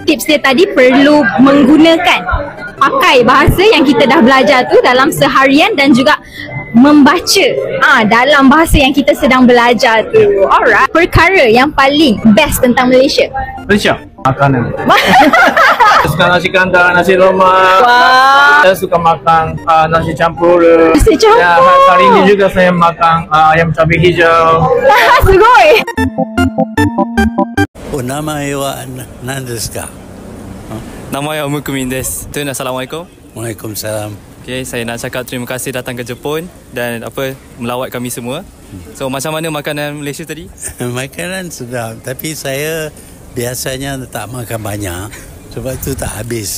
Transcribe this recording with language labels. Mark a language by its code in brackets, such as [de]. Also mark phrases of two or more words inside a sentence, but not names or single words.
[ms] tips dia tadi perlu menggunakan pakai bahasa yang kita dah belajar tu dalam seharian dan juga membaca dalam bahasa yang kita sedang belajar tu. Alright. Perkara yang paling best tentang Malaysia. Malaysia makanan. Suka nasi kandar, nasi lemak. Saya suka makan nasi campur. Nasi campur. Ya, kali ini juga saya makan ayam cabai hijau. Sugoi. [ja] お名前は何ですか? [ms] Nama saya Mukumin desu. Tun, Assalamualaikum. Waalaikumsalam. Okay, saya nak cakap terima kasih datang ke Jepun dan melawat kami semua. So, macam mana makanan Malaysia tadi? Makanan sedap, tapi saya biasanya tak makan banyak sebab tu tak habis.